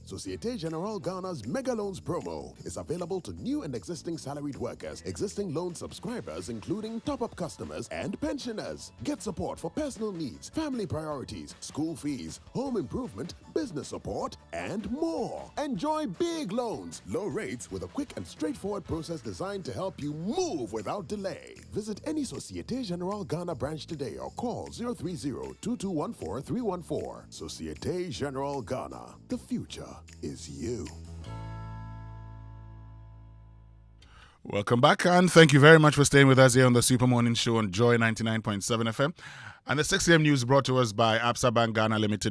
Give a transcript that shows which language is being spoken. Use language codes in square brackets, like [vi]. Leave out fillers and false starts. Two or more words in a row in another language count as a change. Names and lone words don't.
[en] Societe Generale Ghana's Mega Loans promo is available to new and existing salaried workers, existing loan subscribers, including top-up customers and pensioners. Get support for personal needs, family priorities, school fees, home improvement, business support, and more. Enjoy big loans, low rates with a quick and straightforward process designed to help you move without delay. Visit any Societe Generale Ghana branch today or call 030-2214-314. Societe Generale Ghana. The future is you. Welcome back, and thank you very much for staying with us here on the Super Morning Show on Joy 99.7 FM. And the 6 a.m. news brought to us by Absa Bank Ghana Limited.